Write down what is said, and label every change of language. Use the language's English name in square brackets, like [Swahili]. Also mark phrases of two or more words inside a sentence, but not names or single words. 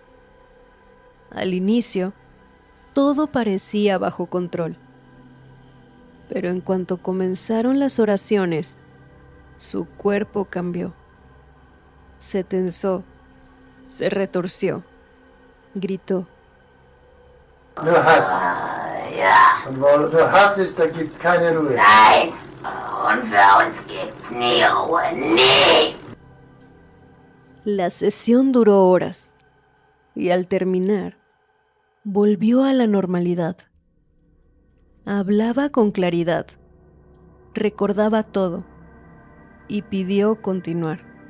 [Spanish] Al inicio, todo parecía bajo control, pero en cuanto comenzaron las oraciones, su cuerpo cambió. Se tensó, se retorció, gritó. [German] Nur Hass. Ja, Und wo nur Hass ist, da gibt's keine Ruhe. nein. Und für uns gibt's nie Ruhe. Nie. [Spanish] La sesión duró horas y al terminar, volvió a la normalidad. Hablaba con claridad, recordaba todo y pidió continuar.